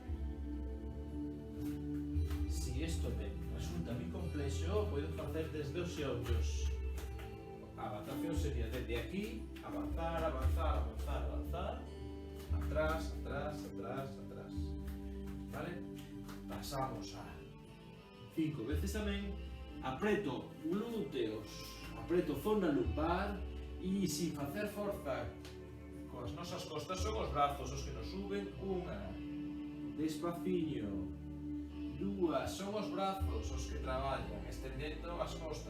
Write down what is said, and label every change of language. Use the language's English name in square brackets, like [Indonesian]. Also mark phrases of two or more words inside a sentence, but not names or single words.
[Spanish] Si esto me resulta muy complejo, puedo hacer desde [Galician] os xeonllos. A adaptación sería desde aquí, avanzar, avanzar, avanzar, avanzar, atrás, atrás, atrás, atrás. ¿Vale? Pasamos a 5 veces tamén. Apreto glúteos, apreto zona lumbar e sin facer forza coas nosas costas son os brazos os que nos suben. 1, despaciño. 2, son os brazos os que traballan, estendendo as costas.